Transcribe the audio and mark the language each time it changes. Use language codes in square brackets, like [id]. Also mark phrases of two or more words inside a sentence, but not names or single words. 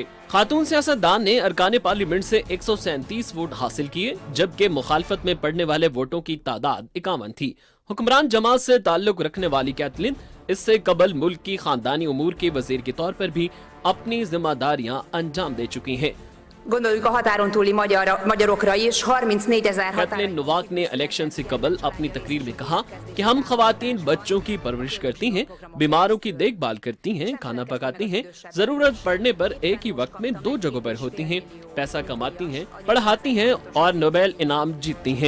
[ur] خاتون سیاستدان نے ارکان پارلیمنٹ سے 137 ووٹ حاصل کیے، جبکہ مخالفت میں پڑنے والے ووٹوں کی تعداد 51 تھی. حکمران جماعت سے تعلق رکھنے والی کیتھلین اس سے قبل ملک کی خاندانی امور کے وزیر کے طور پر بھی اپنی ذمہ داریاں انجام دے چکی ہیں. [hu] Gondoljuk a határon túli magyarokra is, 34,000 [ur] کیتھلین نوواک نے الیکشن سے قبل اپنی تقریر میں کہا کہ ہم خواتین بچوں کی پرورش کرتی ہیں، بیماروں کی دیکھ بھال کرتی ہیں، کھانا پکاتی ہیں، ضرورت پڑنے پر ایک ہی وقت میں 2 جگہوں پر ہوتی ہیں، پیسہ کماتی ہیں، پڑھاتی ہیں اور نوبیل انعام جیتتی ہیں.